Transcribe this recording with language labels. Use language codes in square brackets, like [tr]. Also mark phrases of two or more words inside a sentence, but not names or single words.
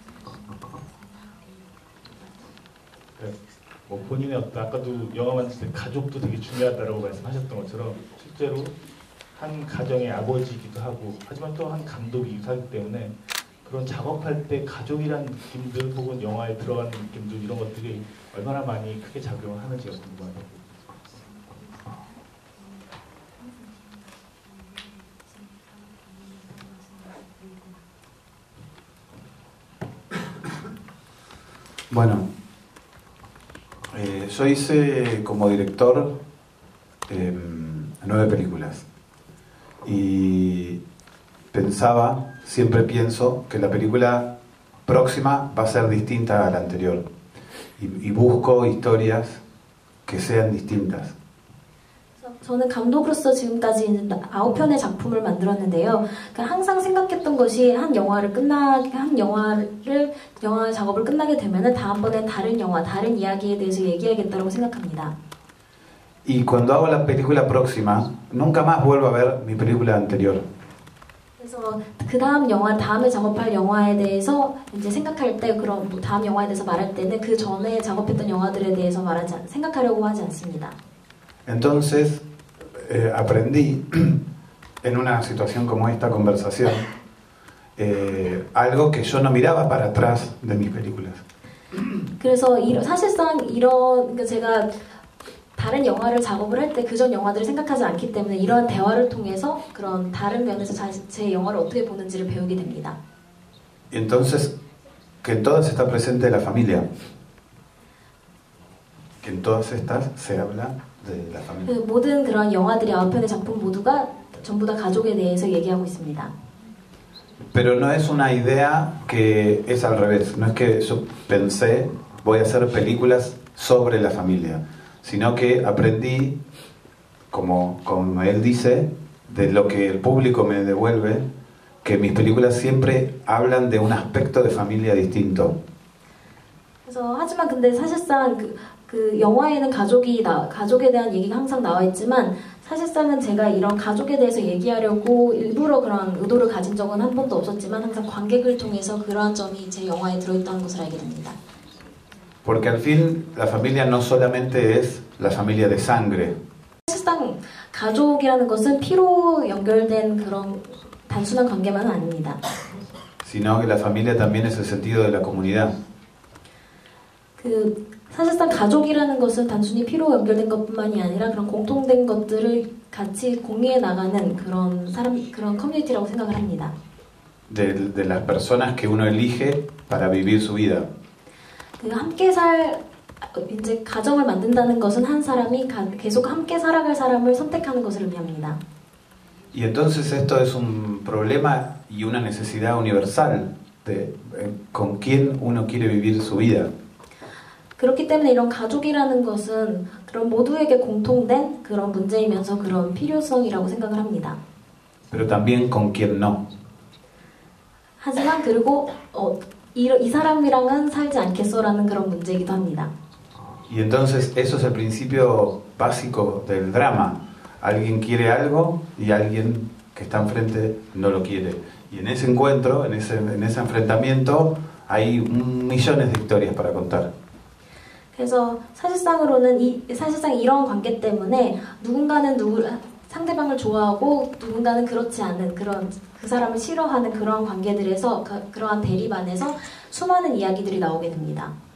[ko] 뭐 본인의 어떤 아까도 영화 만들 때 가족도 되게 중요하다고 말씀하셨던 것처럼 실제로 한 가정의 아버지이기도 하고 하지만 또 한 감독이기도 하기 때문에 그런 작업할 때 가족이란 느낌들 혹은 영화에 들어가는 느낌들 이런 것들이 얼마나 많이 크게 작용을 하는지가 궁금하네요. [es] Bueno, yo hice como director 9 películas y pensaba, siempre pienso que la película próxima va a ser distinta a la anterior y busco historias que sean distintas. [ko] 저는 감독으로서 지금까지 9편의 작품을 만들었는데요. 그러니까 항상 생각했던 것이 영화 작업을 끝나게 되면은 다음번엔 다른 영화, 다른 이야기에 대해서 얘기하겠다고 생각합니다. [es] Y cuando hago la película próxima, nunca más vuelvo a ver mi película anterior. [ko] 그래서 그 다음 영화, 다음에 작업할 영화에 대해서 이제 생각할 때 그런 뭐 다음 영화에 대해서 말할 때는 그 전에 작업했던 영화들에 대해서 생각하려고 하지 않습니다. [es] Entonces aprendí en una situación como esta conversación algo que yo no miraba para atrás de mis películas. [ko] 그래서 사실상 그러니까 제가 다른 영화를 작업을 할 때 그전 영화들을 생각하지 않기 때문에 이런 대화를 통해서 그런 다른 면에서 제 영화를 어떻게 보는지를 배우게 됩니다. [es] Entonces que en todas está presente la familia. Que en todas estas se habla de la familia. [ko] 그 모든 그런 영화들이 9편의 작품 모두가 전부 다 가족에 대해서 얘기하고 있습니다. [es] Pero no es una idea que es al revés. No es que yo pensé voy a hacer películas sobre la familia, sino que aprendí, como él dice, de lo que el público me devuelve, que mis películas siempre hablan de un aspecto de familia distinto. [ko] 그래서 하지만 근데 사실상 그 영화에는 가족에 대한 얘기가 항상 나와 있지만 사실상은 제가 이런 가족에 대해서 얘기하려고 일부러 그런 의도를 가진 적은 한 번도 없었지만 항상 관객을 통해서 그러한 점이 제 영화에 들어있다는 것을 알게 됩니다. [es] Porque al fin la familia no solamente es la familia de sangre. [ko] 사실상 가족이라는 것은 피로 연결된 그런 단순한 관계만은 아닙니다. [es] Sino que la familia también es el sentido de la comunidad. [ko] 사실상 가족이라는 것은 단순히 피로 연결된 것뿐만이 아니라 그런 공통된 것들을 같이 공유해 나가는 그런 커뮤니티라고 생각을 합니다. [es] De las personas que uno elige para vivir su vida. [ko] 함께 이제 가정을 만든다는 것은 한 사람이 계속 함께 살아갈 사람을 선택하는 것을 의미합니다. [es] Y entonces esto es un problema y una necesidad universal de con quién uno quiere vivir su vida. [ko] 그렇기 때문에 이런 가족이라는 것은 그런 모두에게 공통된 그런 문제이면서 그런 필요성이라고 생각을 합니다. [es] Pero también con quién no. [ko] 하지만 그리고 이 사람이랑은 살지 않겠어라는 그런 문제이기도 합니다. [es] Y entonces eso es el principio básico del drama. Alguien quiere algo y alguien que está enfrente no lo quiere. Y en ese encuentro, en ese enfrentamiento, hay millones de historias para contar. [ko] 그래서 사실상 이런 관계 때문에 누군가는 상대방을 좋아하고 누군가는 그렇지 않은 그 사람을 싫어하는 그런 관계들에서 그러한 대립 안에서 수많은 이야기들이 나오게 됩니다.